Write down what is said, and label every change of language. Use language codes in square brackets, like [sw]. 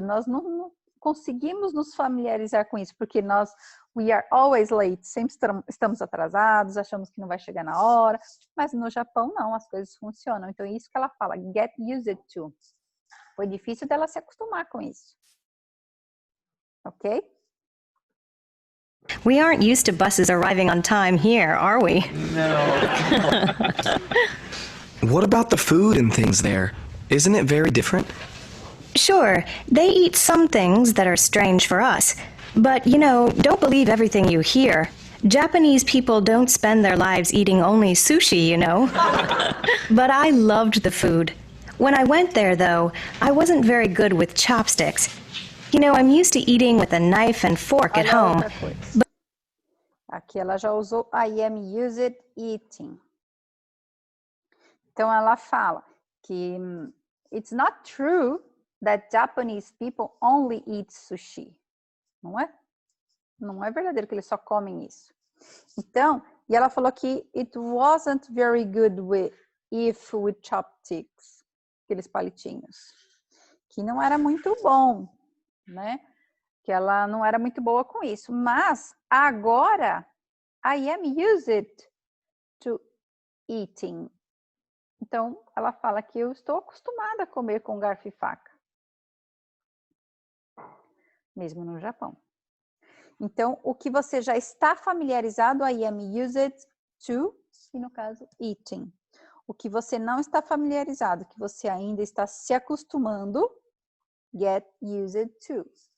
[pt] Nós não conseguimos nos familiarizar com isso, porque [en] we are always late. [pt] Sempre estamos atrasados, achamos que não vai chegar na hora. Mas no Japão, não, as coisas funcionam. Então, é isso que ela fala, [en] get used to. [pt] Foi difícil dela se acostumar com isso. Ok? [en] We aren't used to buses arriving on time here, are we? No. What about the food and things there? Isn't it very different? Sure, they eat some things that are strange for us. But, don't believe everything you hear. Japanese people don't spend their lives eating only sushi, But I loved the food. When I went there, though, I wasn't very good with chopsticks. I'm used to eating with a knife and fork at home. [pt] But... Aqui ela já usou [en] I am used eating. [pt] Então ela fala que [en] it's not true that Japanese people only eat sushi. [pt] Não é? Não é verdadeiro que eles só comem isso. Então, e ela falou que [en] it wasn't very good with chopsticks, [pt] aqueles palitinhos, que não era muito bom, né? Que ela não era muito boa com isso. Mas agora, [en] I am used to eating. [pt] Então, ela fala que eu estou acostumada a comer com garfo e faca. Mesmo no Japão. Então, o que você já está familiarizado, [en] I am used to, [pt] e no caso, eating. O que você não está familiarizado, que você ainda está se acostumando, get used to.